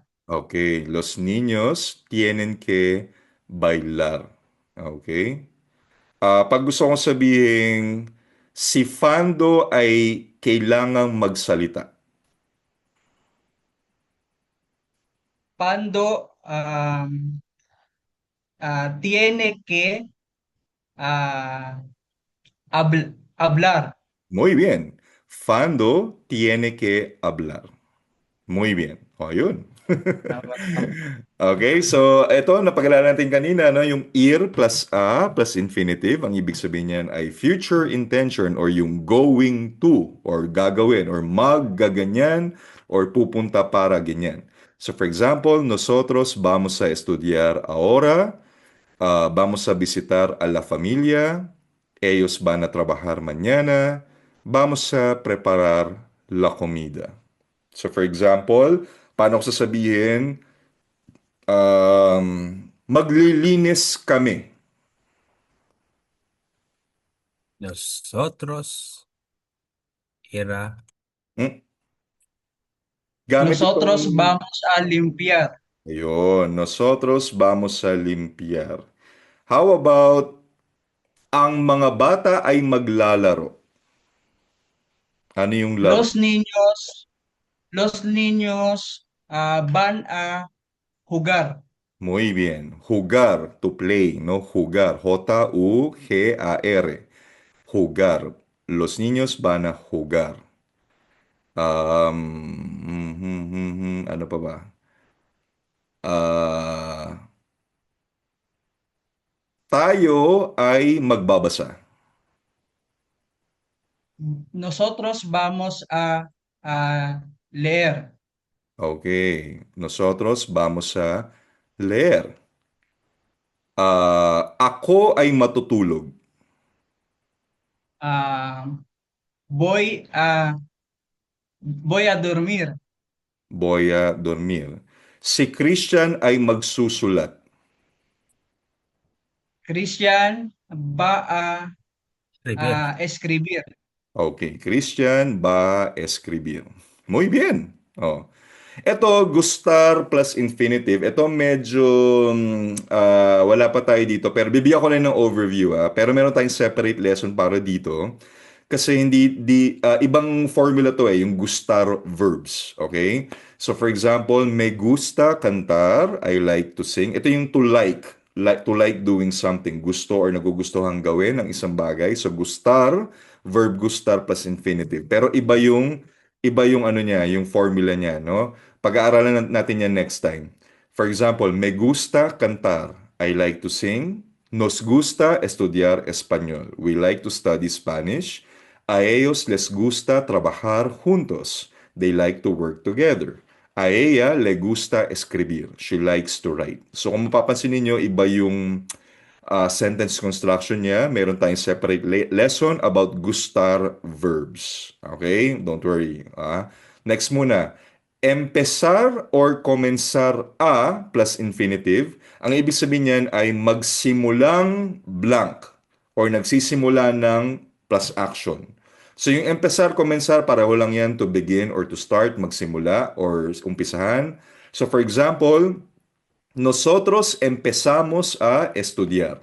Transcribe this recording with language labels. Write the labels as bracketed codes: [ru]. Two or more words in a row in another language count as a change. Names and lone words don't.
[es] Okay, los niños tienen que bailar. Okay? [tl] Pag gusto kong sabihin, si Fando ay kailangang magsalita. [es] Pando tiene que ah, hablar. Muy bien. Fando tiene que hablar. Muy bien. O, [tl] yun. Okay, so ito, napag-alalan natin kanina, no, yung [es] ir plus a plus infinitive. [tl] Ang ibig sabihin niyan ay [en] future intention [tl] or yung [en] going to [tl] or gagawin or maggaganyan or pupunta para ganyan. [en] So for example, [es] nosotros vamos a estudiar ahora, vamos a visitar a la familia, ellos van a trabajar mañana, vamos a preparar la comida. [en] So for example, [tl] paano ko sasabihin, maglilinis kami. [es] Nosotros era [tl] Hmm? Gamit [es] Nosotros [tl] itong, [es] vamos a limpiar. ayun, nosotros vamos a limpiar. [en] How about, [tl] ang mga bata ay maglalaro? Ano yung laro? [es] Los niños van a jugar. Muy bien. Jugar, [en] to play, [es] ¿no? Jugar. Jugar. Jugar. Los niños van a jugar. [tl] Ano pa ba? Ah, tayo ay magbabasa. [es] Nosotros vamos a leer. Okay. Nosotros vamos a leer. [tl] Ako ay matutulog. [es] Ah, voy a dormir. Voy a dormir. Si Christian ay magsusulat. Christian va a escribir. escribir. Okay. Christian va a escribir. Muy bien. Oh. [tl] Ito, gustar plus infinitive. Ito medyo wala pa tayo dito. Pero bibigyan ko lang ng overview. Pero meron tayong [en] separate lesson [tl] para dito. Kasi ibang formula to yung gustar verbs. Okay? [en] So for example, [es] me gusta cantar. [en] I like to sing. [tl] Ito yung [en] to like doing something. [tl] Gusto or nagugustuhan gawin ng isang bagay. [en] So gustar, verb gustar plus infinitive. [tl] Pero iba yung ano niya, yung formula niya, no? Pag-aaralan natin yan [en] next time. For example, [es] me gusta cantar. [en] I like to sing. [es] Nos gusta estudiar español. [en] We like to study Spanish. [es] A ellos les gusta trabajar juntos. [en] They like to work together. [es] A ella le gusta escribir. [en] She likes to write. [tl] So kung mapapansin ninyo, iba yung [en] sentence construction [tl] niya. Meron tayong [en] separate lesson about gustar verbs. Okay? Don't worry. [tl] Next muna. [es] Empezar or comenzar a plus infinitive. [tl] Ang ibig sabihin niyan ay magsimulang blank or nagsisimula ng [en] plus action. [tl] So yung empezar, comenzar, pareho lang yan [en] to begin or to start, [tl] magsimula or umpisahan. [en] So for example, [es] nosotros empezamos a estudiar.